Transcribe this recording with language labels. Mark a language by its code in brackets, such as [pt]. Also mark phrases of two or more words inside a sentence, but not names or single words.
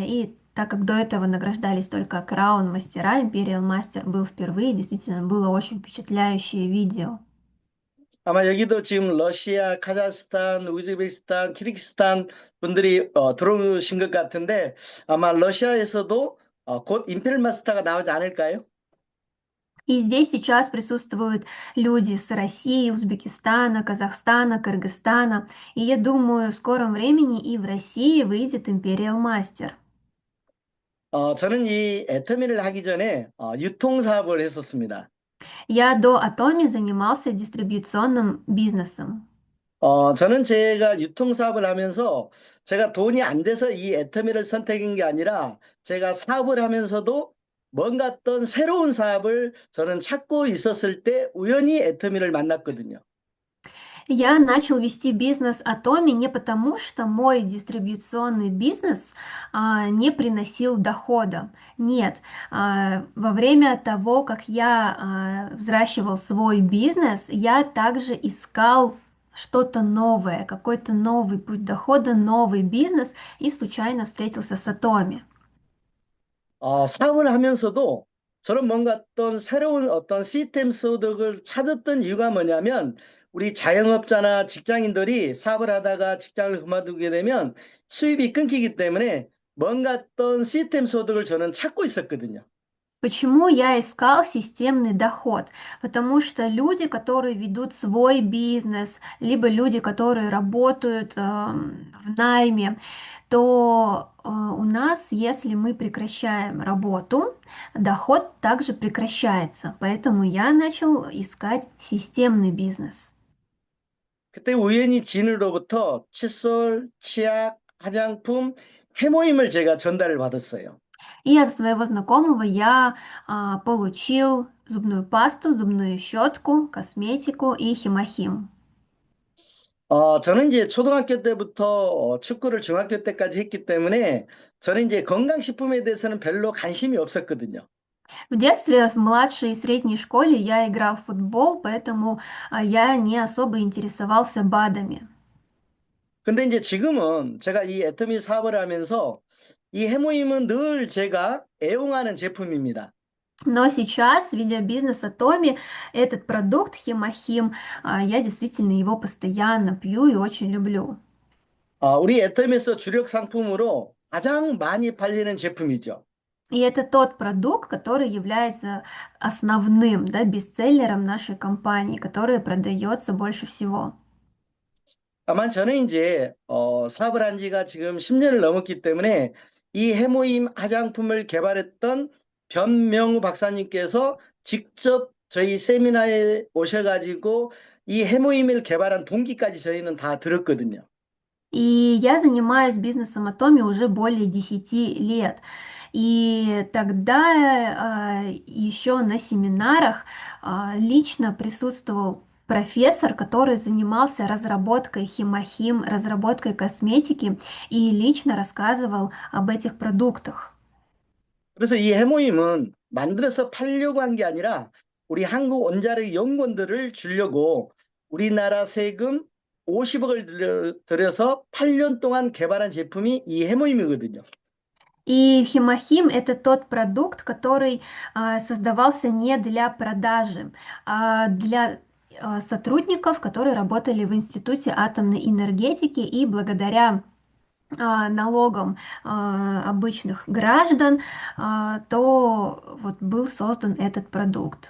[ru] И так как до этого награждались только краун мастера, [en] Imperial Master [ru] был впервые, действительно было очень впечатляющее видео. [ko] 아마 여기도 지금 러시아, 카자흐스탄, 우즈베키스탄, 키르기스탄 분들이 들어오신 것 같은데 아마 러시아에서도 곧 임페리얼 마스터가 나오지 않을까요? [ru] И здесь сейчас присутствуют люди с России, Узбекистана, Казахстана, Кыргызстана. И я думаю, в скором времени и в России выйдет [en] Imperial Master. [ko] 저는 이 애터미를 하기 전에 유통사업을 했었습니다. [ru] Я до Atomi занимался дистрибьюционным бизнесом. [ko] 저는 제가 유통사업을 하면서 제가 돈이 안 돼서 이 애터미를 선택한 게 아니라 제가 사업을 하면서도 뭔가 어떤 새로운 사업을 저는 찾고 있었을 때 우연히 애터미를 만났거든요. [ru] Я начал вести бизнес Atomi не потому, что мой дистрибьюционный бизнес не приносил дохода. Нет, во время того, как я взращивал свой бизнес, я также искал что-то новое, какой-то новый путь дохода, новый бизнес и случайно встретился с Atomi. [ko] 사업을 하면서도 저는 뭔가 어떤 새로운 어떤 시스템 소득을 찾았던 이유가 뭐냐면 우리 자영업자나 직장인들이 사업을 하다가 직장을 그만두게 되면 수입이 끊기기 때문에 뭔가 어떤 시스템 소득을 저는 찾고 있었거든요. [ru] Почему я искал системный доход? Потому что люди, которые ведут свой бизнес, либо люди, которые работают в найме, то у нас, если мы прекращаем работу, доход также прекращается. Поэтому я начал искать системный бизнес. [ko] 그때 우연히 진으로부터 칫솔, 치약, 화장품, 해모임을 제가 전달을 받았어요. [ru] И от своего знакомого я получил зубную пасту, зубную щетку, косметику и химохим. [ko] 저는 이제 초등학교 때부터 축구를 중학교 때까지 했기 때문에 저는 이제 건강식품에 대해서는 별로 관심이 없었거든요. [ru] В детстве, в младшей и средней школе я играл в футбол, поэтому я не особо интересовался БАДами. [ko] 근데 이제 지금은 제가 이 애터미 사업을 하면서 이 해모임은 늘 제가 애용하는 제품입니다. [ru] Но сейчас, ведя бизнес Атоми, этот продукт Химохим, я действительно его постоянно пью и очень люблю. [ko] 우리 애터미에서 주력 상품으로 가장 많이 팔리는 제품이죠. [ru] И это тот продукт, который является основным, да, бестселлером нашей компании, который продается больше всего. [ko] 다만 저는 이제 사업을 한 지가 지금 10년을 넘었기 때문에 이 해모임 화장품을 개발했던 변명우 박사님께서 직접 저희 세미나에 오셔가지고 이 해모임을 개발한 동기까지 저희는 다 들었거든요. [ru] И я занимаюсь бизнесом Атоми уже более 10 лет. И тогда еще на семинарах лично присутствовал профессор, который занимался разработкой химохим, разработкой косметики и лично рассказывал об этих продуктах. [ko] 그래서 이 해모임은 만들어서 팔려고 한 게 아니라 우리 한국 원자력 연구원들을 주려고 우리나라 세금 50억을 들여서 8년 동안 개발한 제품이 이 해모임이거든요. [ru] И химохим это тот продукт, который создавался не для продажи, а для сотрудников, которые работали в Институте атомной энергетики и благодаря налогам обычных граждан, то вот был создан этот продукт.